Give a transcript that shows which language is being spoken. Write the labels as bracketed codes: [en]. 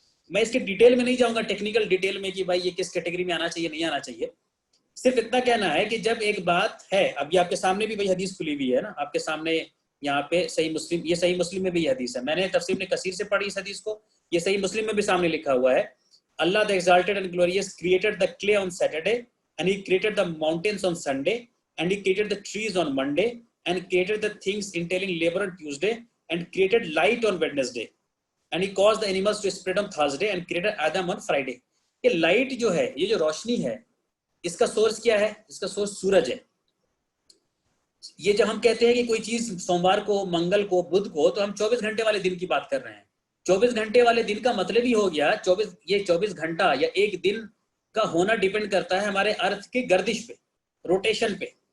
[ur] میں اس کے ڈیٹیل میں نہیں جاؤں گا, ٹیکنیکل ڈیٹیل میں کہ بھائی یہ کس کیٹیگری میں آنا چاہیے نہیں آنا چاہیے. صرف اتنا کہنا ہے کہ جب ایک بات ہے, اب یہ آپ کے سامنے بھی وہی حدیث کھلی ہوئی ہے نا, آپ کے سامنے یہاں پہ صحیح مسلم, یہ صحیح مسلم میں بھی یہ حدیث ہے, میں نے تفسیر ابن کثیر سے پڑھی اس حدیث کو, یہ صحیح مسلم میں بھی سامنے لکھا ہوا ہے. [en] Allah the exalted and glorious created the clay on Saturday, and he created the mountains on Sunday, and he created the trees on Monday, and created the things entailing labor on Tuesday, and created light on Wednesday, and he caused the animals to spread on Thursday, and created Adam on Friday. [ur] یہ light جو ہے, یہ جو روشنی ہے, اس کا source کیا ہے؟ اس کا سورس سورج ہے. یہ جب ہم کہتے ہیں کہ کوئی چیز سوموار کو, منگل کو, بدھ کو, تو ہم 24 گھنٹے والے دن کی بات کر رہے ہیں. 24 گھنٹے والے دن کا مطلب ہی ہو گیا 24 گھنٹہ یا ایک دن کا ہونا ڈیپینڈ کرتا ہے ہمارے ارتھ کی گردش پہ، روٹیشن پہ.